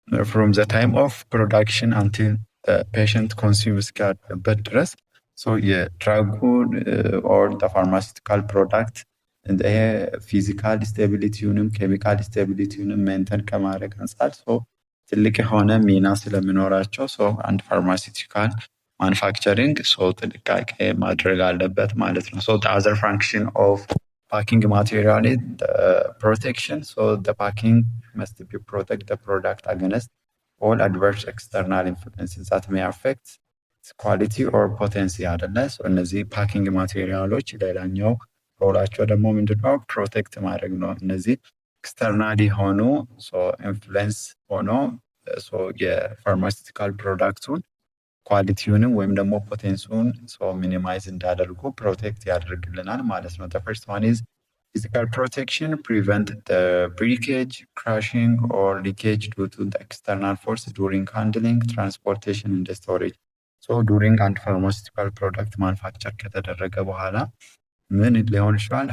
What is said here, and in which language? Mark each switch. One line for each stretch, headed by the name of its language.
English: from the time of production until the patient consumes
Amharic: እስኪያልቅበት ድረስ የድራጉን
English: or the pharmaceutical product
Amharic: ይሄ ፊዚካል ስቴቢሊቲውንም ኬሚካል ስቴቢሊቲውንም ሜንቴን ከማድረግ አንጻር ትልቅ የሆነ ሚና ስለሚኖራቸው አንድ ፋርማሲውቲካል ማኑፋክቸሪንግ ጥንቃቄ ማድረግ አለበት ማለት ነው።
English: the other function of packing material is the protection. The packing must be protect the product against all adverse external influences that may affect its quality or potency
Amharic: አይደለ። እነዚህ ፓኪንግ ማቴሪያሎች ሌላኛው ሮላቸው ደግሞ ምንድነው? ፕሮቴክት ማድረግ ነው። እነዚህ ኤክስተርናል የሆኑ ኢንፍሉዌንስ ሆኖ የፋርማሲውቲካል ፕሮዳክቱን ኳሊቲውንም ወይም ደግሞ ፖቴንሲውን ሚኒማይዝ እንዳደርጉ ፕሮቴክት ያደርግልናል ማለት ነው።
English: the first one is physical protection, prevent the breakage, crashing or leakage due to the external force during handling, transportation and storage.
Amharic: during አንድ ፋርማሲውቲካል ፕሮዳክት ማኑፋክቸር ከተደረገ በኋላ ምን ሊሆን ይችላል?